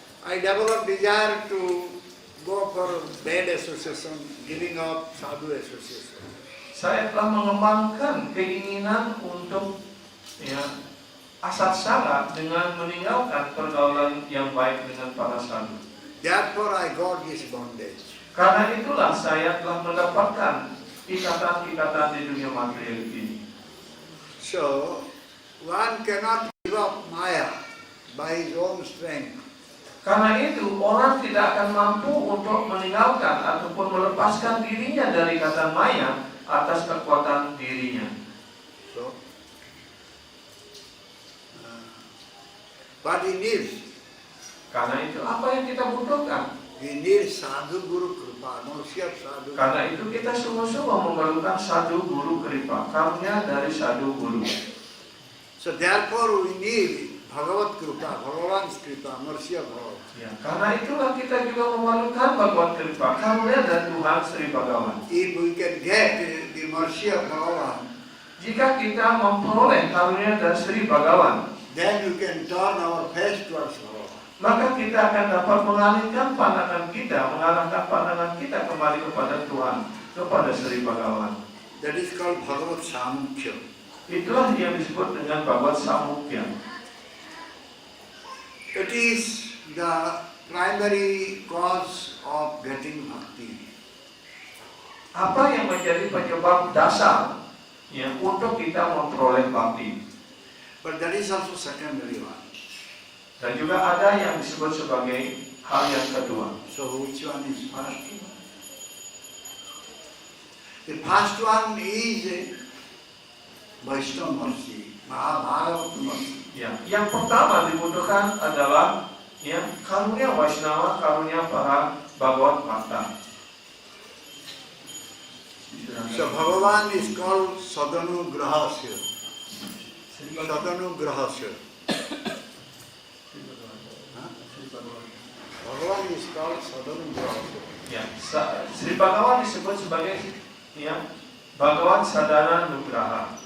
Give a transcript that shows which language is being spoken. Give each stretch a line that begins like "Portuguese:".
English: I developed desire to go for bad association, giving up sadhu association.
Indonesian: Saya telah mengembangkan keinginan untuk asat sangga dengan meninggalkan pergaulan yang baik dengan para sadhu.
English: Therefore I got this bondage.
Indonesian: Karena itulah saya telah mendapatkan ikatan-ikatan di dunia material ini.
English: So one cannot give up Maya by his own strength.
Indonesian: Karena itu orang tidak akan mampu untuk meninggalkan ataupun melepaskan dirinya dari ikatan maya atas kekuatan dirinya.
English: So what he needs?
Indonesian: Karena itu apa yang kita butuhkan?
English: He needs sadhu guru kripa, manusia sadhu.
Indonesian: Karena itu kita sungguh-sungguh memerlukan sadhu guru kripa, karunia dari sadhu guru.
English: So therefore we need Bhagavat kripa, Bhagavan's kripa, manusia bhava.
Indonesian: Ya, karena itulah kita juga memerlukan Bhagavat kripa, karunia dari Tuhan Sri Bhagawan.
English: If we can get the manusia bhava,
Indonesian: Jika kita memperoleh karunia dari Sri Bhagawan,
English: then you can turn our face towards bhava.
Indonesian: maka kita akan dapat mengalihkan pandangan kita, mengarahkan pandangan kita kembali kepada Tuhan, kepada Sri Bhagawan.
English: That is called Bhagavat Samukya.
Indonesian: Itulah yang disebut dengan Bhagavat Samukya.
English: It is the primary cause of getting bhakti.
Indonesian: Apa yang menjadi penyebab dasar untuk kita memperoleh bhakti?
English: But that is also secondary one.
Indonesian: Dan juga ada yang disebut sebagai hal yang kedua.
English: So which one is first? The first one is Vaishnava mercy, Mahabharata mercy.
Indonesian: Ya, yang pertama dibutuhkan adalah karunia Vaishnava, karunia para Bhagavat Bhakta.
English: So Bhagavan is called Sadhanu Grahasya. Sadhanu Grahasya. Bhagavan is called Sadhanu Grahasya.
Indonesian: Ya, Sri Bhagawan disebut sebagai Bhagawan Sadhana Nugraha.